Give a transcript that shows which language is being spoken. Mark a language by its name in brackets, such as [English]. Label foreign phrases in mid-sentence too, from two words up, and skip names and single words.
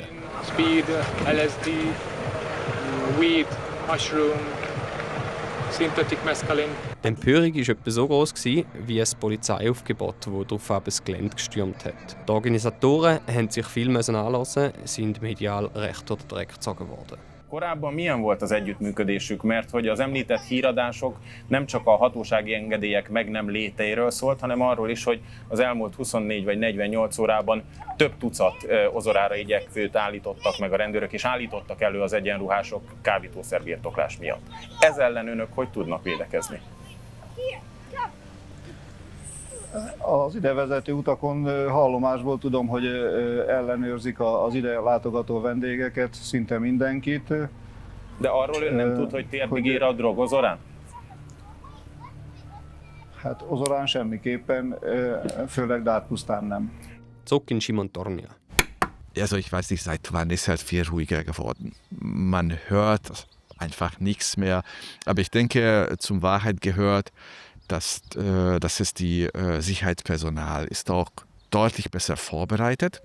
[English] Speed, LSD, Weed, Mushroom, Synthetic Mescaline. [German] Die Empörung war etwa so groß wie ein Polizeiaufgebot, das daraufhin das Gelände gestürmt hat. Die Organisatoren mussten sich viel anhören, sind medial recht durch den Dreck gezogen worden. [Hungarian] Korábban milyen volt az együttműködésük, mert hogy az említett híradások nem csak a hatósági engedélyek meg nem léteiről szólt, hanem arról is, hogy az elmúlt 24 vagy 48 órában több tucat ozorára igyekvőt állítottak meg a rendőrök, és állítottak elő az egyenruhások kábítószerbirtoklás miatt. Ez ellen önök hogy tudnak védekezni? Az idevezető utakon hallomásból tudom, hogy ellenőrzik az ide látogató vendégeket, szinte mindenkit. De arról ön nem tud, hogy térdig ér a drog Ozorán? Hát Ozorán semmiképpen, főleg Dárpusztán nem. [German] Zurück in Simon-Tornia. Also ich weiß nicht, seit wann ist halt viel ruhiger geworden. Man hört einfach nichts mehr. Aber ich denke, zum Wahrheit gehört, dass es die Sicherheitspersonal ist auch deutlich besser vorbereitet.